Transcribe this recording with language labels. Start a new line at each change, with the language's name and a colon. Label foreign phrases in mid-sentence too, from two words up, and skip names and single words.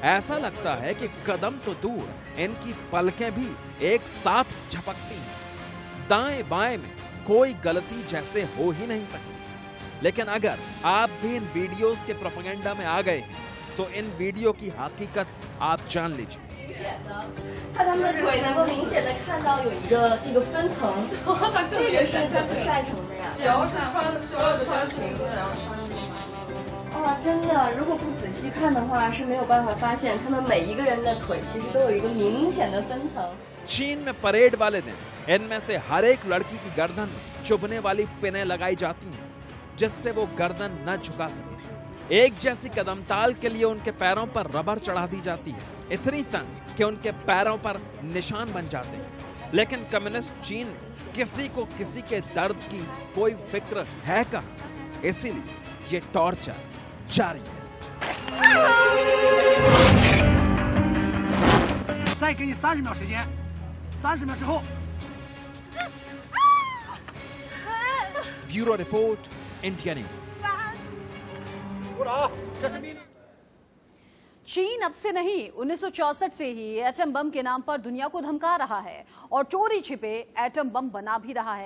Hindi: ऐसा लगता है कि कदम तो दूर, इनकी पलकें भी एक साथ झपकती हैं। दाएं बाएं में कोई गलती जैसे हो ही नहीं सकती। लेकिन अगर आप भी इन वीडियोस के प्रोपेगेंडा में आ गए हैं तो इन वीडियो की हकीकत आप जान लीजिए।
Chinese: 看他们的腿能够明显的看到有一个这个分层，这个是怎么晒成的呀？脚是穿裙子，然后穿着哇，真的，如果不仔细看的话是没有办法发现他们每一个人的腿其实都有一个明显的分层。
Hindi: चीन में परेड वाले दिन इनमें से हर एक लड़की की गर्दन में चुभने वाली पिनें लगाई जाती हैं, जिससे वो गर्दन न झुका सके। एक जैसी कदमताल के लिए उनके पैरों पर रबर चढ़ा दी जाती है, इतनी तंग कि उनके पैरों पर निशान बन जाते हैं। लेकिन कम्युनिस्ट चीन में किसी को किसी के दर्द की कोई फिक्र है कहाँ, इसीलिए ये टॉर्चर जारी है।
Chinese: 再给你30秒时间，30秒之后。
English: bureau report,
Hindi: इंडिया न्यूज।
Chinese: 鼓掌，这是命令。
Hindi: चीन अब से नहीं 1964 से ही
English: atom bomb
Hindi: के नाम पर दुनिया को धमका रहा है और चोरी छिपे
English: atom bomb
Hindi: बना भी रहा है।